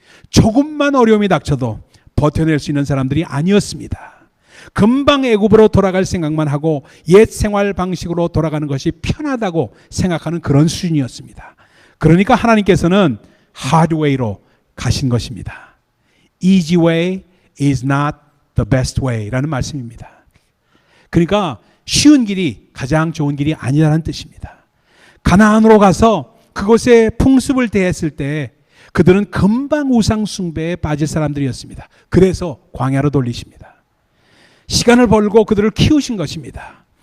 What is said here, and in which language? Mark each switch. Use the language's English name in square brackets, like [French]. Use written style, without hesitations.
[Korean] 조금만 어려움이 닥쳐도 버텨낼 수 있는 사람들이 아니었습니다. 금방 애굽으로 돌아갈 생각만 하고 옛 생활 방식으로 돌아가는 것이 편하다고 생각하는 그런 수준이었습니다. 그러니까 하나님께서는 [English] hard way [Korean] 로 가신 것입니다. [English] Easy way is not the best way [Korean] 라는 말씀입니다. 그러니까 쉬운 길이 가장 좋은 길이 아니라는 뜻입니다. 가나안으로 가서 그곳에 풍습을 대했을 때 그들은 금방 우상 숭배에 빠질 사람들이었습니다. 그래서 광야로 돌리십니다. 시간을 벌고 그들을 키우신 것입니다.